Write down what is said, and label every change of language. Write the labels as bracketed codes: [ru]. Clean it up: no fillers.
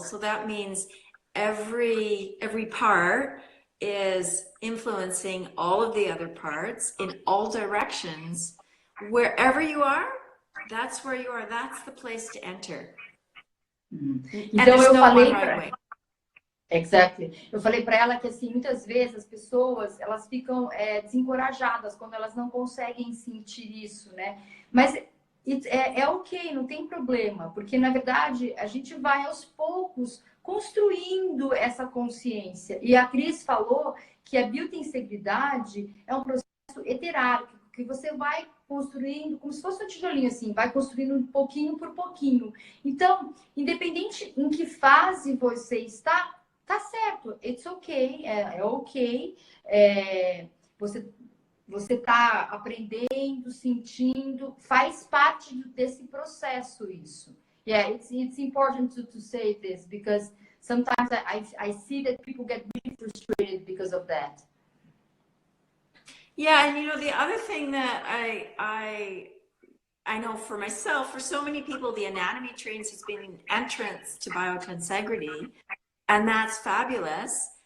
[en] So that means every part is influencing all of the other parts in all directions. Wherever you are, that's where you are. That's the place to enter. [pt] Então eu falei Exactly. Eu falei para ela que assim, muitas vezes as pessoas elas ficam desencorajadas quando elas não conseguem sentir isso, né? Mas é ok, não tem problema, porque na verdade a gente vai aos poucos construindo essa consciência. E a Cris falou que a biotensegridade é um processo heterárquico, que você vai construindo como se fosse um tijolinho assim, vai construindo um pouquinho por pouquinho. Então, independente em que fase você está, tá certo, [en] it's ok, [pt] é ok. Você você tá aprendendo, sentindo, faz parte desse processo isso. [en] Yeah, it's important to say this because sometimes I see that people get really frustrated because of that. Yeah, and you know, the other thing that I know for myself, for so many people, the anatomy trains has been an entrance to biotensegrity, and that's fabulous.